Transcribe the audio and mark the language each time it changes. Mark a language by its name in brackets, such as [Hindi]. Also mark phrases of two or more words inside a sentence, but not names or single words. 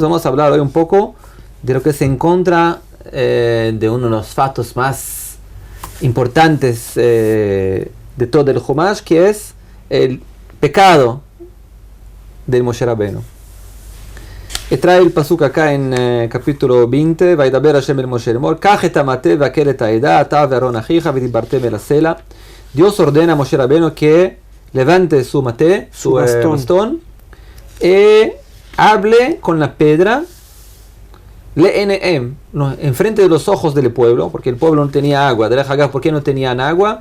[Spanish] Vamos a hablar hoy un poco de lo que se encuentra de uno de los fatos más importantes de todo el Humash, que es el pecado del Moshe Rabbeinu. Y trae el pasuk acá en capítulo 20, [Hebrew] וידבר השם אל משה לאמר, קח את המטה והקהל את העדה, אתה ואהרן אחיך ודברתם אל הסלע. [Spanish] Dios ordena a Moshe Rabbeinu que levante su mate, su bastón, y hable con la piedra, enfrente de los ojos del pueblo, porque el pueblo no tenía agua. ¿Por qué no tenían agua?